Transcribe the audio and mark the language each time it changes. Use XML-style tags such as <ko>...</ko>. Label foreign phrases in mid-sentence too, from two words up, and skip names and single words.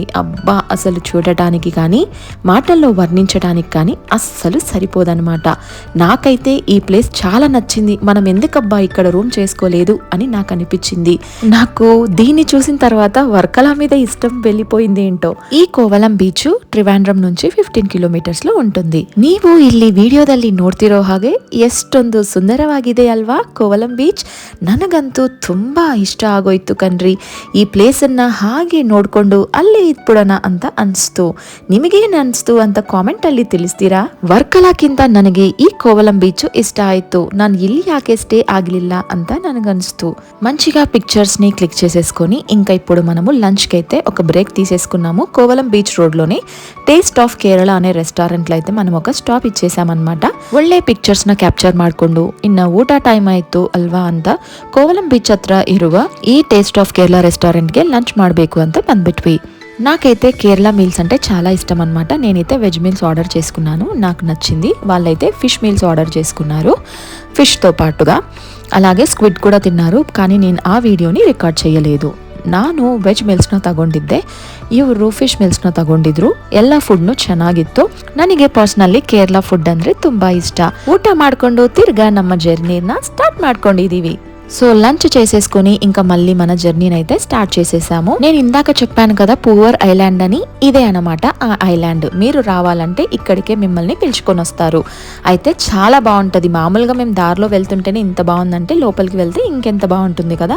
<te>అబ్బా అసలు చూడటానికి కానీ మాటల్లో వర్ణించడానికి కానీ అస్సలు సరిపోదన్నమాట. నాకైతే ఈ ప్లేస్ చాలా నచ్చింది. మనం ఎందుకబ్బా ఇక్కడ రూమ్ చేసుకోలేదు అని నాకు అనిపించింది. నాకు దీన్ని చూసిన తర్వాత వర్కలా మీద ఇష్టం వెళ్ళిపోయింది ఏంటో. ఈ కోవలం బీచ్ ట్రివాండ్రమ్ నుంచి 15 ಕಿಲೋಮೀಟರ್ಸ್ లో ఉంటుంది.</te> <kn>ನೀವು ಇಲ್ಲಿ ವಿಡಿಯೋದಲ್ಲಿ ನೋಡ್ತಿರೋ ಹಾಗೆ ಎಷ್ಟೊಂದು ಸುಂದರವಾಗಿದೆ ಅಲ್ವಾ ಕೋವಲಂ ಬೀಚ್. ನನಗಂತೂ ತುಂಬಾ ಇಷ್ಟ ಆಗೋಯ್ತು ಕಣ್ರಿ. ಈ ಪ್ಲೇಸ್ ಅನ್ನ ಹಾಗೆ ನೋಡ್ಕೊಂಡು ಅಲ್ಲೇ ಇದ್ಬಿಡೋಣ ಅಂತ ಅನ್ಸ್ತು. ನಿಮಗೇನ್ ಅನ್ಸ್ತು ಅಂತ ಕಾಮೆಂಟ್ ಅಲ್ಲಿ ತಿಳಿಸ್ತೀರಾ. ವರ್ಕಲಾಕ್ಕಿಂತ ನನಗೆ ಈ ಕೋವಲಂ ಬೀಚ್ ಇಷ್ಟ ఆಯ್ತು. ನಾನು ಇಲ್ಲಿ ಯಾಕೆ స్టే ಆಗಲಿಲ್ಲ ಅಂತ ನನಗನ್ಸ್ತು.</kn> <te>మంచిగా పిక్చర్స్ ని క్లిక్ చేసేసుకొని ఇంకా ఇప్పుడు మనము లంచ్ కి అయితే ఒక బ్రేక్ తీసేసుకున్నాము. కోవలం బీచ్ రోడ్ లోనే ಟೇಸ್ಟ್ ಆಫ್ ಕೇರಳ ಅనే ರೆಸ್ಟೋರೆಂಟ್ అయితే మనం ఒక స్టాప్ ఇచ్చేసామన్నమాట.</te> <kn>ಒಳ್ಳೆ ಪಿಕ್ಚರ್ಸ್ ನ ಕ್ಯಾಪ್ಚರ್ ಮಾಡ್ಕೊಂಡು ಇನ್ನ ಊಟ ಟೈಮ್ ಆಯ್ತು ಅಲ್ವಾ ಅಂತ ಕೋವಲಂ ಬೀಚ್ ಹತ್ರ ಇರುವ ಈ ಟೇಸ್ಟ್ ಆಫ್ ಕೇರಳ ರೆಸ್ಟೋರೆಂಟ್ ಗೆ లంచ్ ಮಾಡಬೇಕು ಅಂತ ಬಂದ್ಬಿಟ್ವಿ.</kn> <te>నాకైతే కేరళ మీల్స్ అంటే చాలా ఇష్టం అనమాట. నేనైతే</te> <en>veg meals</en> <te>ఆర్డర్ చేసుకున్నాను, నాకు నచ్చింది. వాళ్ళైతే</te> <en>fish meals</en> <te>ఆర్డర్ చేసుకున్నారు ఫిష్తో పాటుగా. అలాగే స్క్విడ్ కూడ ತಿన్నారు, కానీ నేను ఆ వీడియోని రికార్డ్ చేయలేదు.</te> <kn>ನಾನು ವೆಜ್ ಮೀಲ್ಸ್ನ ತಗೊಂಡಿದ್ದೆ, ಇವರು ಫಿಶ್ ಮೀಲ್ಸ್ನ ತಗೊಂಡಿದ್ರು. ಎಲ್ಲ ಫುಡ್ನು ಚೆನ್ನಾಗಿತ್ತು. ನನಗೆ ಪರ್ಸನಲಿ ಕೇರಳ ಫುಡ್ ಅಂದ್ರೆ ತುಂಬಾ ಇಷ್ಟ. ಊಟ ಮಾಡ್ಕೊಂಡು ತಿರ್ಗಾ ನಮ್ಮ ಜರ್ನಿನ ಸ್ಟಾರ್ಟ್ ಮಾಡ್ಕೊಂಡಿದೀವಿ.</kn> <te>సో లంచ్ చేసేసుకుని ఇంకా మళ్ళీ మన జర్నీని అయితే స్టార్ట్ చేసేసాము. నేను ఇందాక చెప్పాను కదా పూవర్ ఐలాండ్ అని, ఇదే అనమాట ఆ ఐలాండ్. మీరు రావాలంటే ఇక్కడికే మిమ్మల్ని పిలుచుకొని వస్తారు. అయితే చాలా బాగుంటది. మామూలుగా మేము దారిలో వెళ్తుంటేనే ఇంత బాగుందంటే లోపలికి వెళ్తే ఇంకెంత బాగుంటుంది కదా.</te>